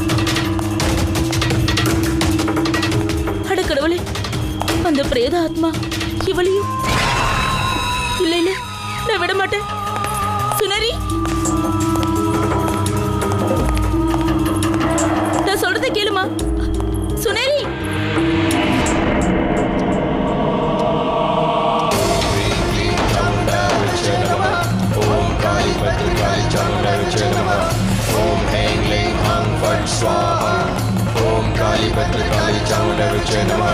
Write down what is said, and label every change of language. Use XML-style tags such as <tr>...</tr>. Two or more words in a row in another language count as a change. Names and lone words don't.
<ta>அட கடவுளே, அந்த பிரேத ஆத்மா இவளையும். இல்ல நான் விட மாட்டேன். சுனேரி, நான் சொல்றதை கேளுமா? சுனேரி,</ta> <sa>ॐ हेंग लिंग हंग फट् स्वाहा. ॐ काली भद्र काली चामुण्डा विच्य नमः.</sa>